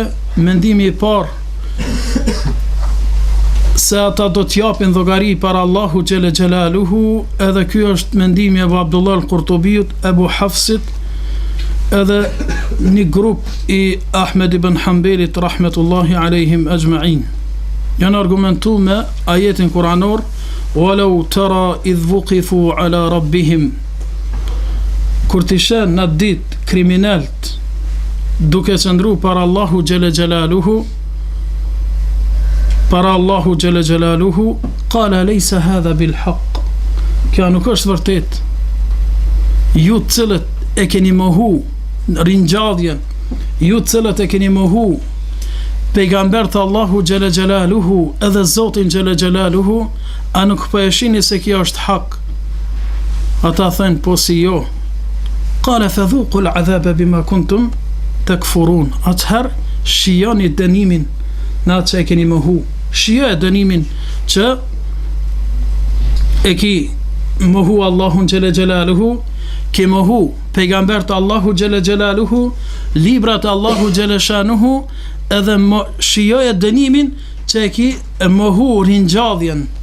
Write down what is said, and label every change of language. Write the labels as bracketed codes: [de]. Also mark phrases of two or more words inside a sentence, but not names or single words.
[sq] Mendimi i parë se ata do të japin llogari para Allahu [ar] جل جلاله, [sq] edhe ky është mendimi e Abu Abdullah al-Qurtubiut, Abu Hafsit, edhe një grup i Ahmed ibn Hanbelit [ar] رحمة الله عليهم أجمعين. [sq] Janë argumentu me ajetin kuranor: [ar] "ولو ترى إذ وقفوا على ربهم", [sq] kur t'i shen në dit kriminalt duke qëndru para Allahu [ar] جل جلاله, قال أليس هذا بالحق, [sq] kjo nuk është vërtet. Ju të cilët e keni mohu ringjalljen, ju të cilët e keni mohu pejgambert Allahu [ar] جل جلاله [sq] edhe Zotin [ar] جل جلاله, [sq] a nuk po e shihni se kjo është hak? Ata thënë po si jo. [ar] قال فذوقوا العذاب بما كنتم تكفرون. [sq] Atëherë shijoni dënimin në atë që e keni mohu. Shijoj dënimin që e ki mohu Allahun [ar] جل جلاله, [sq] ke mohu pejgambert Allahu [ar] جل جلاله, [sq] librat Allahu [ar] جل شأنه, [sq] edhe shijoj dënimin që e ki mohu ringjalljen.